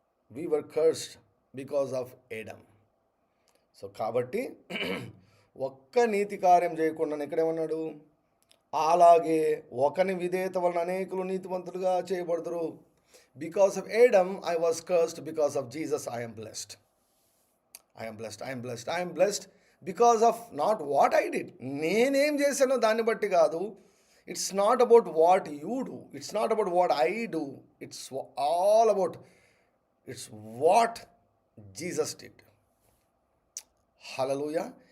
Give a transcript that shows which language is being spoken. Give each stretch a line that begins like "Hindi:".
English: We were cursed because of Adam.
Telugu: So కాబట్టి ఒక్క నీతి కార్యం చేయకుండా ఇక్కడేమన్నాడు? అలాగే ఒకని విధేయత వలన అనేకులు నీతివంతులుగా చేయబడతారు.
English: Because of Adam, I was cursed. Because of Jesus, I am blessed. I am blessed. I am blessed. I am blessed because of not what I did.
Telugu: నేనేం చేశానో దాన్ని బట్టి కాదు.
English: It's not about what you do. It's not about what I do. It's all about, it's what Jesus did. Hallelujah.